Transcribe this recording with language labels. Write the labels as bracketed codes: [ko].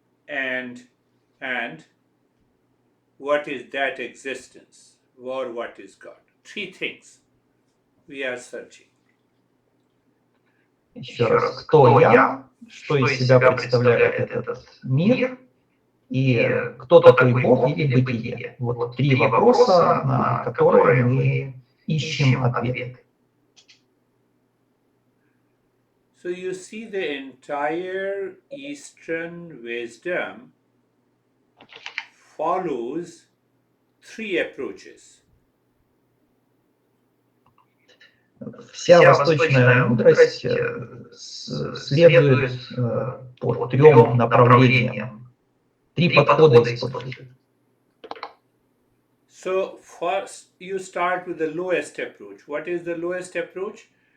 [en] And what is that existence? Or what is God? Three things we are searching. [ru] Еще раз, кто я, что из себя представляет этот мир, и кто такой Бог или бытие. Вот три вопроса, на которые мы ищем ответы. [en] So you see, the entire Eastern wisdom follows three approaches. [ru] Вся восточная мудрость следует по трем направлениям. Три подхода используют. [en] So first you start with the lowest approach. What is the lowest approach?